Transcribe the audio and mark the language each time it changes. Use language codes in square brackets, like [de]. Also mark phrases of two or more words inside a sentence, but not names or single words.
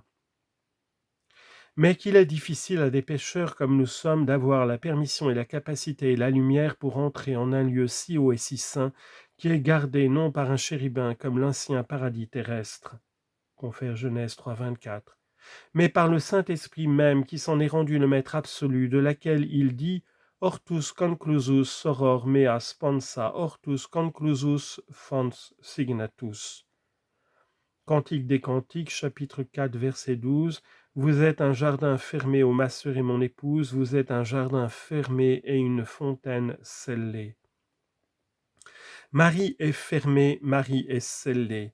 [fr] Mais qu'il est difficile à des pécheurs comme nous sommes d'avoir la permission et la capacité et la lumière pour entrer en un lieu si haut et si saint, qui est gardé non par un chérubin comme l'ancien paradis terrestre, confère Genèse 3,24, mais par le Saint-Esprit même qui s'en est rendu le maître absolu, de laquelle il dit « [la] Hortus conclusus soror mea sponsa, hortus conclusus fons signatus ». [fr] Cantique des Cantiques, chapitre 4, verset 12. Vous êtes un jardin fermé, ô ma sœur et mon épouse, vous êtes un jardin fermé et une fontaine scellée. Marie est fermée, Marie est scellée.